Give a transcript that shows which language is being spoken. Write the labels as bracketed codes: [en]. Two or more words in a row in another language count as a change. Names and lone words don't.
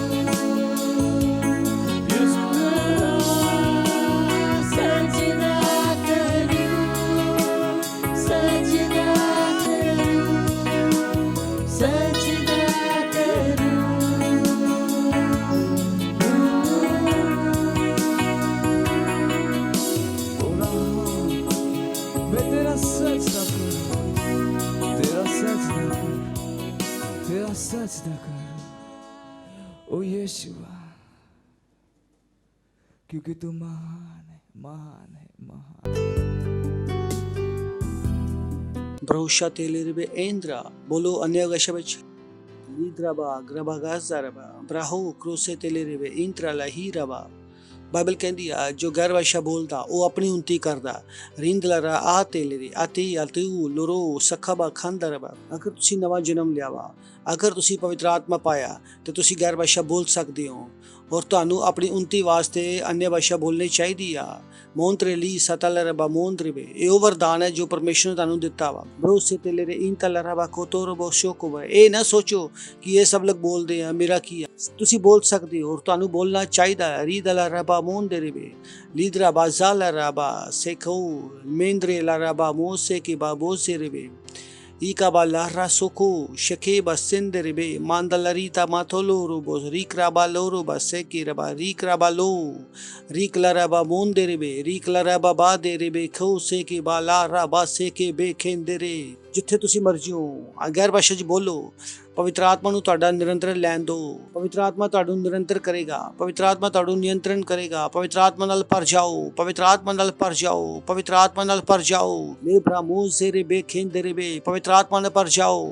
[hi] यीशु सजदा करूं, सजदा करूं, सजदा करूं। मैं तेरा सजदा करूं, तेरा सजदा करूं, तेरा सजदा करूं। ओ यीशुआ, क्योंकि तू महान है, महान है, महान। Brosha teleribe endra bolo anyagashabach lidraba grabagazaraba braho krose teleribe intra lahiraba। [pa] ਬਾਈਬਲ ਕਹਿੰਦੀ ਆ ਜੋ ਗੈਰ ਭਾਸ਼ਾ ਬੋਲਦਾ ਉਹ ਆਪਣੀ ਉਨਤੀ ਕਰਦਾ ਰਿੰਦ ਲਰਾ ਆ ਤੇਲਰੀ ਆਤੀ ਆਤੂ ਲੋਰੋ ਸਖਬਾ ਖੰਦਰਬਾ। ਅਗਰ ਤੁਸੀਂ ਨਵਾਂ ਜਨਮ ਲਿਆ ਵਾ, ਅਗਰ ਤੁਸੀਂ ਪਵਿੱਤਰ ਆਤਮਾ ਪਾਇਆ ਤੇ ਤੁਸੀਂ ਗੈਰ ਭਾਸ਼ਾ ਬੋਲ ਸਕਦੇ ਹੋ ਔਰ ਤੁਹਾਨੂੰ ਆਪਣੀ ਉਨਤੀ ਵਾਸਤੇ अन्य ਭਾਸ਼ਾ ਬੋਲਣੀ ਚਾਹੀਦੀ ਆ। ਮੋਂਤਰੇ ਲਈ ਸਤਲਰਬਾ ਮੋਂਤਰੇਬੇ ਇਹ ਉਹ ਵਰਦਾਨ ਹੈ ਜੋ ਪਰਮੇਸ਼ਰ ਨੇ ਤੁਹਾਨੂੰ ਦਿੱਤਾ ਵਾ। ਬਰੋਸੇ ਤੇਲਰੇ ਇੰਤਲਰਬਾ ਕੋਤੋਰਬੋ ਸ਼ੋਕੋਬਾ। ਇਹ ਨਾ ਸੋਚੋ ਕਿ ਇਹ ਸਭ ਲੋਕ ਬੋਲਦੇ ਆ ਮੇਰਾ ਕੀ ਆ। ਤੁਸੀਂ ਬੋਲ ਸਕਦੇ ਹੋ ਔਰ ਤੁਹਾਨੂੰ ਬੋਲਣਾ ਚਾਹੀਦਾ ਹੈ। ਰੀਦਲਰਬਾ ਮੋਂਦਰੇਬੇ ਲੀਦਰਬਾ ਜ਼ਾਲਰਬਾ ਸੇਖੋ ਮੇਂਦਰੇ ਲਰਬਾ ਮੋਸੇ ਕੇ ਬਾਬੋਸੇ ਰੇਬੇ Ikaba lara soko shekeba senderebe mandalarita matoloro bos rikraba loro baseki raba rikraba lo riklaraba monderebe riklaraba baderebe koseke balara baseke bekendere ਜਿੱਥੇ ਤੁਸੀਂ ਮਰਜ਼ੀ ਹੋ, ਗੈਰ ਭਾਸ਼ਾ 'ਚ ਬੋਲੋ। ਪਵਿੱਤਰ ਆਤਮਾ ਨੂੰ ਤੁਹਾਡਾ ਨਿਰੰਤਰ ਲੈਣ ਦਿਓ। ਪਵਿੱਤਰ ਆਤਮਾ ਤੁਹਾਨੂੰ ਨਿਰੰਤਰ ਕਰੇਗਾ। ਪਵਿੱਤਰ ਆਤਮਾ ਤੁਹਾਨੂੰ ਨਿਯੰਤਰਣ ਕਰੇਗਾ। ਪਵਿੱਤਰ ਆਤਮਾ ਨਾਲ ਭਰ ਜਾਓ। ਪਵਿੱਤਰ ਆਤਮਾ ਨਾਲ ਭਰ ਜਾਓ। ਪਵਿੱਤਰ ਆਤਮਾ ਨਾਲ ਭਰ ਜਾਓ। ਲੇ ਬ੍ਰਾਮੋ ਜ਼ੇਰੇ ਬੇ ਖੇਂਦੇ ਰੇ ਬੇ, ਪਵਿੱਤਰ ਆਤਮਾ ਨਾਲ ਭਰ ਜਾਓ।